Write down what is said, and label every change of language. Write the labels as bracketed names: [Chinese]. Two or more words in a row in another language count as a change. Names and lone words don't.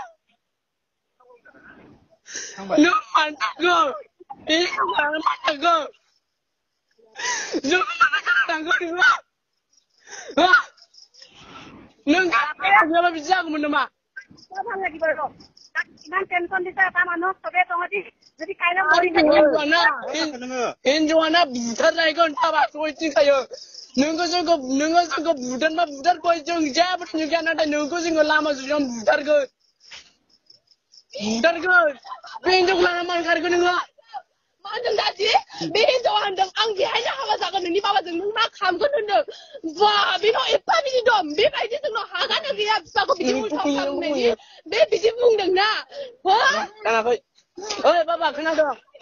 [Bodo] नों मा थाखो बे मा थाखो नों मा थाखो नों गाबा बिदि जागौमोन नामा [Assamese] ভাল লাগিব ৰ ইমান টেনচন দিছে এটা মানুহক চবে তহঁতি যদি কাইলৈ মৰি [Bodo] हिनजावाना बुथारनायखौ थाबा सयथिंखायो नोंखौ जोंखौ बुथारबा बुथारगोन जों जेबो नुगैया नाथाय नोंखौ जोङो लामा ससेयाव बुथारगोन बे हिनजावखौ लाना मानो खारगोन नोङो मा होनदों दादि बे हिनजावा होनदों आं बेहायनो हाबा जागोन नोंनि बाबाजों नों मा खालामगोन होनदों बा बेनाव एफा बिदि दं बेबायदि जोंनाव हागानो गैया फिसाखौ बिदि उल्था खालामनायनि बे बिदि बुंदोंना हो खोनाखै ओइ बाबा खोनादों